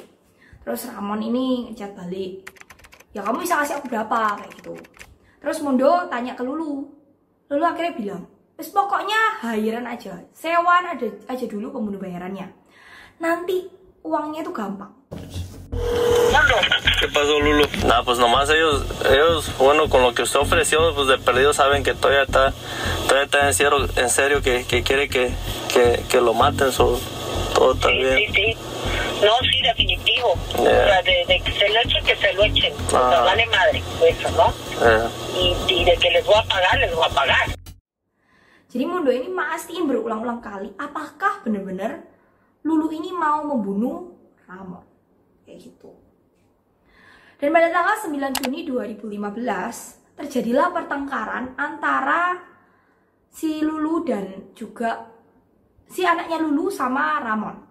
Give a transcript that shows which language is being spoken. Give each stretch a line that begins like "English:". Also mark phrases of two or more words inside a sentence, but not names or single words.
Indonesian: Terus Ramon ini ngechat balik, ya kamu bisa kasih aku berapa, kayak gitu. Terus Mundo tanya ke Lulu. Lulu akhirnya bilang, wes pokoknya hairan aja, sewan aja dulu pembunuh bayarannya, nanti uangnya itu gampang.
Spanish: ¿Qué pasó, Lulu? Nada, pues nomás ellos, bueno, con lo que usted ofreció, pues de perdido saben que todavía está en serio que quiere que lo maten, todo está bien. Sí. No, sí, definitivo. O sea, de que se lo echen. O sea, vale madre, eso, ¿no? Y de que les voy a pagar.
Indonesian: Jadi Mundo ini mastiin berulang-ulang kali, apakah benar-benar Lulu ini mau membunuh Ramon, kayak gitu. Dan pada tanggal 9 Juni 2015 terjadilah pertengkaran antara si Lulu dan juga si anaknya Lulu sama Ramon.